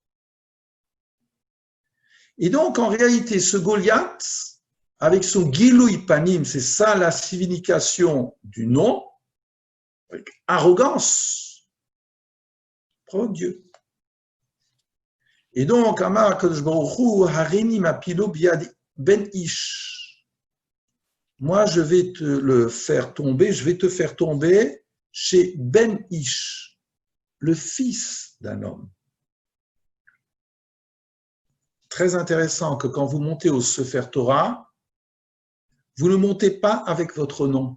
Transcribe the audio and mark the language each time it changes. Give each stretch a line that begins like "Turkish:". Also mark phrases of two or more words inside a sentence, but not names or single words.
French: Et donc, en réalité, ce Goliath, avec son
Hebrew: גילוי פנים,
French: c'est ça la signification du nom, avec arrogance, provoque Dieu. Et donc,
Hebrew: אמר קדוש ברוך הוא, הריני מפילו ביד בן איש.
French: Moi, je vais te le faire tomber, je vais te faire tomber chez
Hebrew: בן איש,
French: le fils d'un homme. très intéressant que quand vous montez au
Hebrew: ספר תורה,
French: vous ne montez pas avec votre nom.